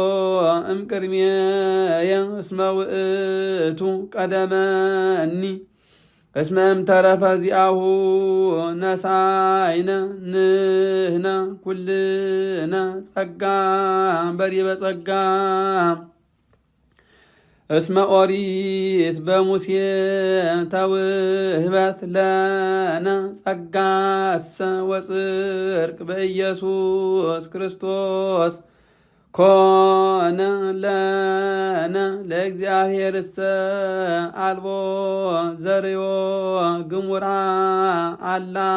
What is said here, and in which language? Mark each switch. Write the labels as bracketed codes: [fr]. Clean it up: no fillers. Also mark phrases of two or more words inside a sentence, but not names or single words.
[gez] እምቅድሜየ እስመ ውእቱ ቀደመኒ እስመ እምተረፈ ዚአሁ ነሳይነ ንሕነ ኩልነ ጸጋ በዲበ ጸጋ እስመ ኦሪት በሙሴ ተውህበት ለነ ጸጋሰ ወጽድቅ በኢየሱስ ክርስቶስ ኮነ ለነ ለእግዚአብሔርሰ አልቦ ዘርዮ ግሙራ አላ